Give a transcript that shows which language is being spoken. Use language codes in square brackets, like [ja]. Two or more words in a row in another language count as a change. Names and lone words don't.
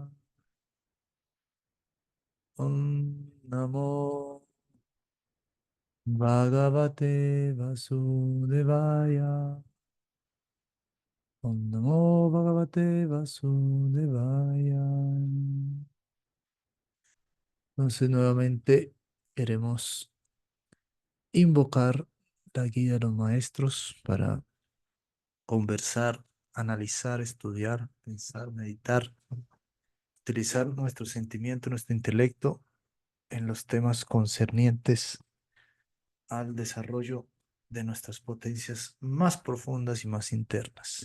[sa] Om Namo Bhagavate Vasudevaya. Om Namo Bhagavate Vasudevaya. [es] Entonces nuevamente queremos invocar la guía de los maestros para conversar, analizar, estudiar, pensar, meditar, utilizar nuestro sentimiento, nuestro intelecto en los temas concernientes al desarrollo de nuestras potencias más profundas y más internas.